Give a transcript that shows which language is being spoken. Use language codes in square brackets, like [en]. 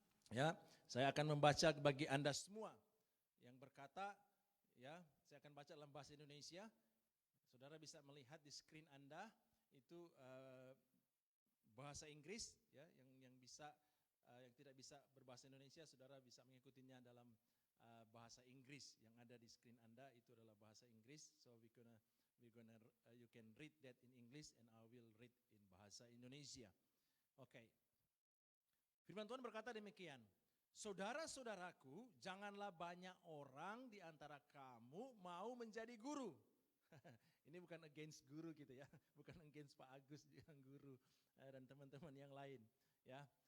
[id] Ya, saya akan membaca bagi Anda semua yang berkata, ya, saya akan baca dalam bahasa Indonesia. Saudara bisa melihat di screen Anda itu bahasa Inggris ya, yang bisa yang tidak bisa berbahasa Indonesia, saudara bisa mengikutinya dalam bahasa Inggris. Yang ada di screen Anda itu adalah bahasa Inggris. [en] So you can read that in English and I will read in bahasa Indonesia. [id] Okay. Firman Tuhan berkata demikian. Saudara-saudaraku, janganlah banyak orang di antara kamu mau menjadi guru. Ini bukan against guru gitu ya, bukan against Pak Agus yang guru dan teman-teman yang lain ya.